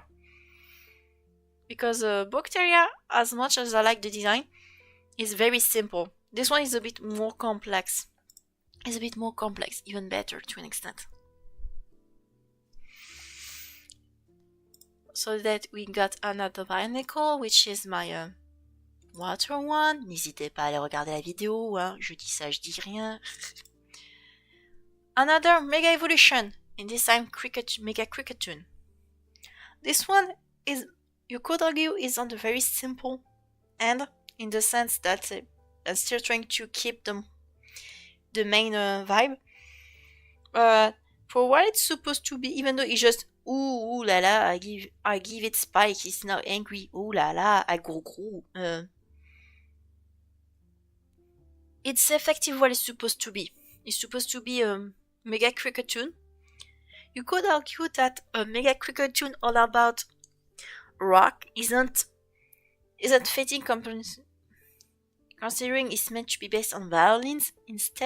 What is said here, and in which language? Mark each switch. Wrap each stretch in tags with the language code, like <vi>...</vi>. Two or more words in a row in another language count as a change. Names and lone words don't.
<en>Because Bocteria, as much as I like the design, is very simple. This one is a bit more complex. Even better to an extent. So that we got another Barnacle, which is my water one.</en> <fr>N'hésitez pas à aller regarder la vidéo, hein. Je dis ça, je dis rien.</fr> <en>Another Mega Evolution, and this time Mega Cricketune. This one is, you could argue, is on the very simple end, in the sense that I'm still trying to keep the main vibe. For what it's supposed to be, even though it's just ooh la la, I give it spike, it's now angry, ooh la la, I go. It's effective what it's supposed to be. It's supposed to be a Mega Cricketune. You could argue that a Mega Cricketune all about rock isn't fitting, considering it's meant to be based on violins instead.</en>